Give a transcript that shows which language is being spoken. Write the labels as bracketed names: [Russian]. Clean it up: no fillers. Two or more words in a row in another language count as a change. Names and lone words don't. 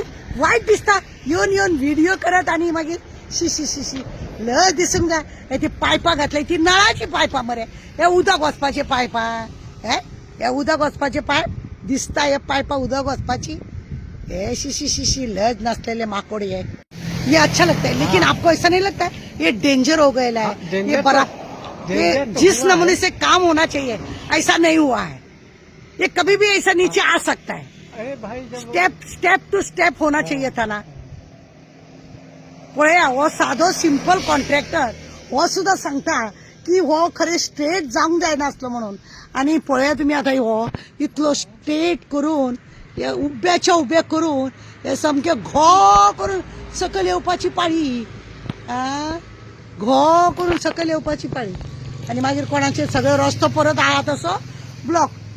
[Konkani] वायट दिसता येवन व्हिडिओ करत आनी मागीर शी लज दिसूंक जाय ती पायपां घातली ती नळाची पायपां मरे हे उदक वचपाचे पायपां हे उदक वचपाचे पायप दिसता हे पायपां उदक वचपाची हे शी लज नासलेले माकोड [Hindi] ये अच्छा लगता है लेकिन आपको ऐसा नहीं लगता है ये डेंजर हो गया है ये बड़ा ये जिस नमूने से काम होना चाहिए ऐसा नहीं हुआ है ये कभी भी ऐसा नीचे आ सकता है अरे भाई [English] step to step [Hindi] होना चाहिए था ना [Konkani] पळया हो साधो सिंपल कॉन्ट्रॅक्टर हो सुद्धा सांगता की हो खरे स्ट्रेट जावंक जायनासलो म्हणून आणि पळया तुम्ही आता हो इतलो स्ट्रेट करून हे उब्याच्या उबे करून हे सामके घो करून सकल येवपाची पाळी घो करून सकल येवपाची पाळी आणि मागीर कोणाचे सगळे रस्तो परत आहा तसो ब्लॉक